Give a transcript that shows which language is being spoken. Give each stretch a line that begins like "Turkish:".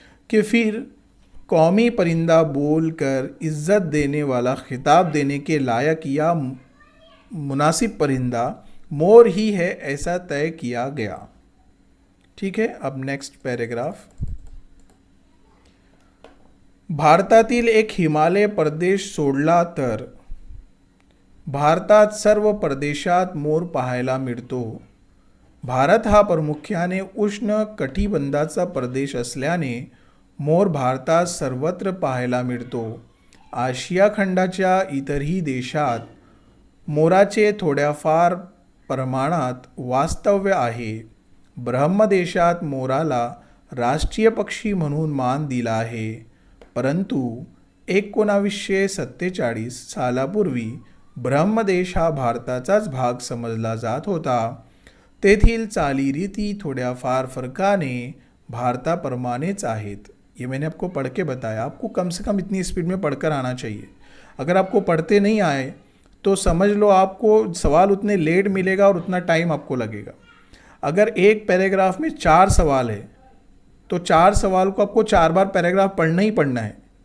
Hindi: कि फिर कौमी परिंदा बोलकर इज़्ज़त देने वाला, खिताब देने के लायक या मुनासिब परिंदा मोर ही है ऐसा तय किया गया। ठीक है, अब नेक्स्ट पैराग्राफ।
Marathi: भारतातील एक हिमालय प्रदेश सोडला तर भारतात सर्व प्रदेशात मोर पाहायला मिळतो। भारत हा प्रामुख्याने उष्ण कटिबंधाचा प्रदेश असल्याने मोर भारतात सर्वत्र पाहायला मिळतो। आशिया खंडाच्या इतरही देशात मोराचे थोड्याफार प्रमाणात वास्तव्य आहे। ब्रह्मदेशात मोराला राष्ट्रीय पक्षी म्हणून मान दिला आहे, परंतु 1947 सालापूर्वी ब्रह्मदेश हा भारताचाच भाग समजला जात होता. तेथील चालीरीती थोड्याफार फरकाने भारताप्रमाणेच आहेत.
Hindi: ये मैंने आपको पढ़ के बताया. आपको कम से कम इतनी स्पीड में पढ़कर आना चाहिए. अगर आपको पढ़ते नहीं आए तो समझ लो आपको सवाल उतने लेट मिलेगा और उतना टाइम आपको लगेगा. अगर एक पैराग्राफ में 4 सवाल है तो 4 सवाल को आपको 4 बार पैराग्राफ पढ़ना ही पढ़ना है.